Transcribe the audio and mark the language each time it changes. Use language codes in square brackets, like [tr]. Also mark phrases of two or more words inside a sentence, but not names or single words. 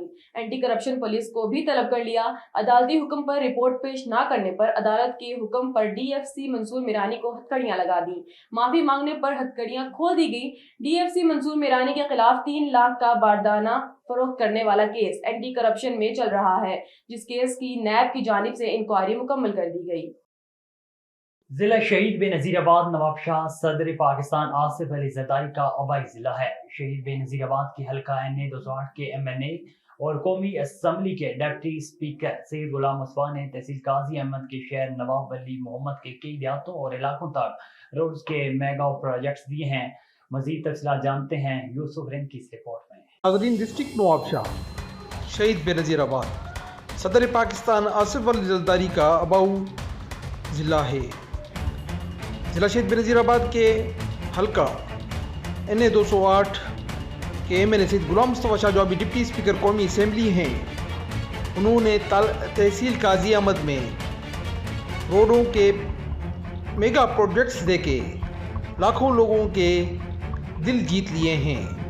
[en] anti corruption police [ur] کو بھی طلب کر لیا۔ عدالتی حکم پر رپورٹ پیش نہ کرنے پر عدالت کے حکم پر DFC منصور میرانی کو ہتھکڑیاں لگا دی. معافی مانگنے پر ہتھکڑیاں کھول دی گئی۔ DFC منصور میرانی کے خلاف 3 لاکھ کا باردانہ فروخت کرنے والا کیس [en] anti corruption [ur] میں چل رہا ہے، جس کیس کی نیب کی جانب سے انکوائری مکمل کر دی گئی. ضلع شہید بینظیرآباد نواب شاہ صدر پاکستان آصف علی زرداری کا آبائی ضلع ہے. شہید بینظیرآباد کے حلقہ NA 208 کے MNA اور قومی اسمبلی کے [en] deputy speaker [ur] سید غلام مصطفیٰ نے تحصیل قاضی احمد کے شہر نواب علی محمد کے کئی دیہاتوں اور علاقوں تک روڈز کے [en] mega projects [ur] دیے ہیں. مزید تفصیلات جانتے ہیں یوسف رند کی اس رپورٹ میں. ناظرین، ڈسٹرکٹ نواب شاہ شہید بینظیرآباد صدر پاکستان آصف علی زرداری کا آباؤ ضلع ہے. ضلع شہید بینظیرآباد کے حلقہ NA 208 کے MNA سید غلام مصطفیٰ شاہ جو ابھی [en] deputy speaker [ur] قومی اسمبلی ہیں، انہوں نے تحصیل قاضی احمد میں روڈوں کے [en] mega projects [ur] دے کے لاکھوں لوگوں کے دل جیت لیے ہیں.